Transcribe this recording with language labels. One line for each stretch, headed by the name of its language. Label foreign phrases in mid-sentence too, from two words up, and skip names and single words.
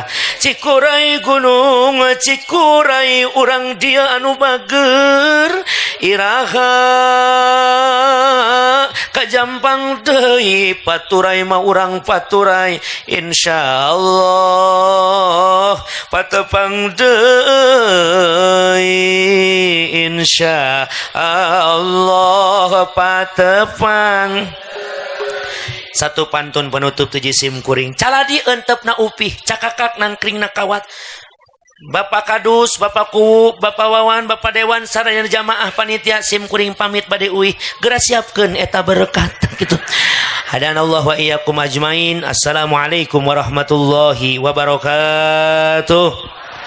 Sundanese: Cikuray gunung cikuray urang dia anu bager iraha kajampang deui paturai mah urang paturai insyaallah patepang deui insyaallah patepang. Satu pantun penutup tuji sim kuring caladi entepna upih cakakak nangkring nakawat. Bapak Kadus, Bapak Ku, Bapak Wawan, Bapak Dewan sareng jamaah panitia sim kuring pamit bade uih geura siapkeun eta berkat gitu.
Arabic: هدانا الله وإياكم أجمعين. السلام عليكم ورحمة الله وبركاته.